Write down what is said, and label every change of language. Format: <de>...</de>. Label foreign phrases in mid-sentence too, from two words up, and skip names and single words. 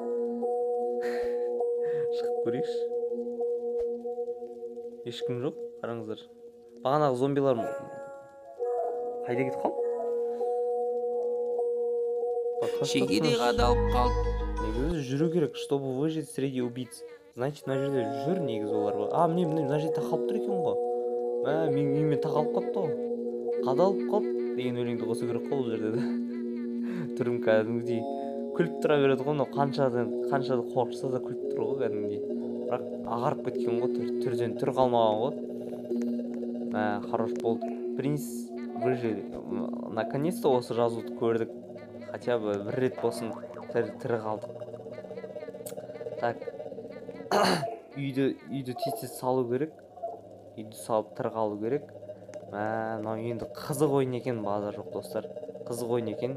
<kk>Шығып көрейікші. Ешкім жоқ. Қараңыздар. Бағанағы зомбилар қайда кетіп қалды? шегеде қадалып қалды. Негізі жүру керек,</kk> <ru>чтобы выжить среди убийц. Значит,</ru> <kk>мына жерде жүр негізі олар. Міне мына жерде тақалып тұр екен ғой. Мен тақалып қалыпты ғой. Қадалып қалып деген өлеңді қосу керек қой бұл жерде де. Түрім кәдімгідей күліп тұра береді ғой. Қанша да қорқса да күліп тұр ғой кәдімгідей. Бірақ ағарып кеткен ғой, түрден түр қалмаған ғой. Хорош болды.</kk> <ru>Принц выжили.</ru> <kk>Наконец-то осы жазуды көрдік.</kk> <ru>Хотя бы</ru> <kk>бір рет болсын тірі қалдық. Так. Үйді тез салу керек. Үйді салып тірі қалу керек. Мынау енді қызық ойын екен, базар жоқ достар. Қызық ойын екен.</kk>